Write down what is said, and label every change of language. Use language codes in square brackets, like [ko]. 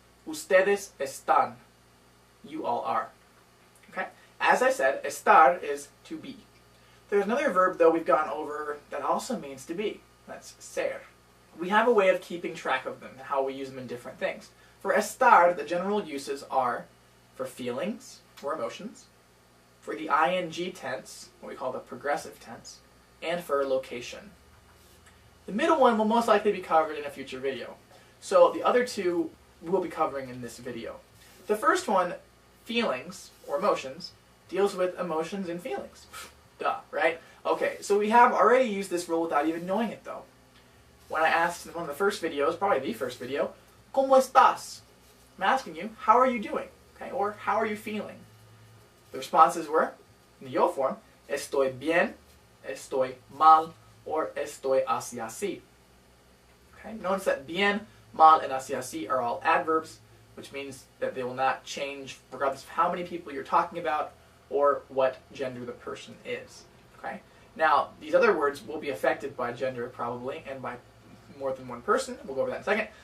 [es] Ustedes están, [en] you all are. Okay? As I said, estar is to be. There's another verb, though, we've gone over that also means to be. That's ser. We have a way of keeping track of them and how we use them in different things. For estar, the general uses are for feelings or emotions, for the ing tense, what we call the progressive tense, and for location. The middle one will most likely be covered in a future video. So the other two we will be covering in this video. The first one, feelings or emotions, deals with emotions and feelings. Duh, right? Okay, so we have already used this rule without even knowing it, though. When I asked in one of the first videos, probably the first video, [es] ¿Cómo estás? [en] I'm asking you, how are you doing? Okay, or how are you feeling? The responses were, in the yo form, [es] estoy bien, estoy mal, [en] or [es] estoy así así. [en] Okay, notice that bien, mal, and así así are all adverbs, which means that they will not change regardless of how many people you're talking about or what gender the person is. Okay? Now, these other words will be affected by gender probably and by more than one person. We'll go over that in a second.